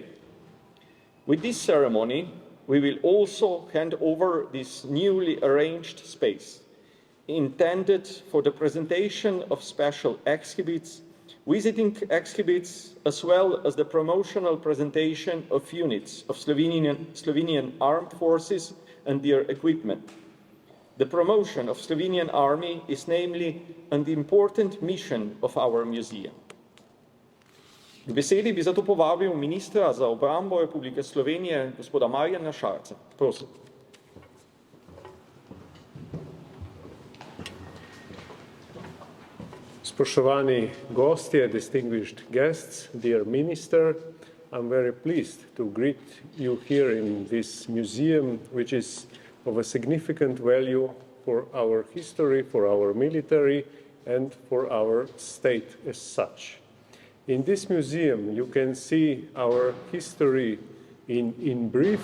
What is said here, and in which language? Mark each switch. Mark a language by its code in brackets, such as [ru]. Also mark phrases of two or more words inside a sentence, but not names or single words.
[en] With this ceremony, we will also hand over this newly arranged space, intended for the presentation of special exhibits, visiting exhibits, as well as the promotional presentation of units of Slovenian armed forces and their equipment. The promotion of Slovenian army is namely an important mission of our museum. [sl] K besedi bi zato povabil ministra za obrambo Republike Slovenije, gospoda Marjana Šarca. Prosim. Spoštovani gostje, [en] distinguished guests, dear minister, I'm very pleased to greet you here in this museum, which is of a significant value for our history, for our military, and for our state as such. In this museum, you can see our history in brief.